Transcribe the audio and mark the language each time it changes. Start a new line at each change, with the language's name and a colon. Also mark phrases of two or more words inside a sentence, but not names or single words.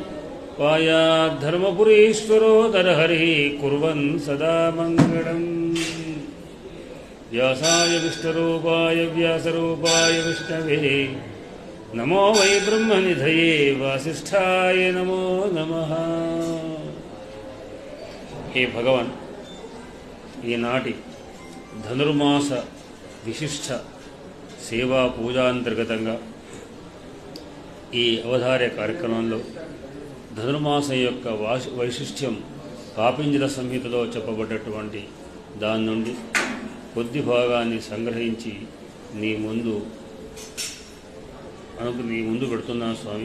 Sanskrit: पायाद्धर्मपुरीश्वरोदरहरिः कुर्वन् सदा मङ्गलम् व्यासाय विष्णुरूपाय व्यासरूपाय विष्णवे नमो वै ब्रह्मनिधये वासिष्ठाय नमो नमः। हे भगवान
Telugu: ఈనాటి ధనుర్మాస విశిష్ట సేవా పూజాంతర్గతంగా ఈ అవధార్య కార్యక్రమంలో ధనుర్మాసం యొక్క వైశిష్ట్యం కాపింజల సంహితలో చెప్పబడ్డటువంటి దాని నుండి కొద్ది భాగాన్ని సంగ్రహించి నీ ముందు పెడుతున్నాను స్వామి.